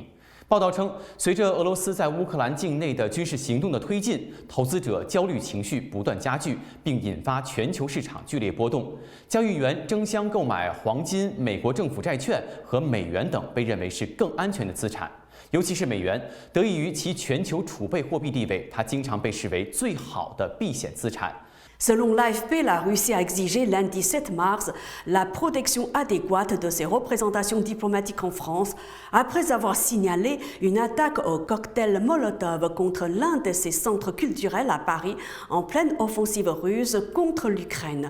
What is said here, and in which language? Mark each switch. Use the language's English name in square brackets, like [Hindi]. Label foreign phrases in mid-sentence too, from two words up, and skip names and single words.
[Chinese] 报道称，随着俄罗斯在乌克兰境内的军事行动的推进，投资者焦虑情绪不断加剧，并引发全球市场剧烈波动。交易员争相购买黄金、美国政府债券和美元等被认为是更安全的资产。尤其是美元，得益于其全球储备货币地位，它经常被视为最好的避险资产。 [French] Selon l'AFP, la Russie a exigé lundi 7 mars la protection adéquate de ses représentations diplomatiques en France après avoir signalé une attaque au cocktail Molotov contre l'un de ses centres culturels à Paris en pleine offensive russe contre l'Ukraine.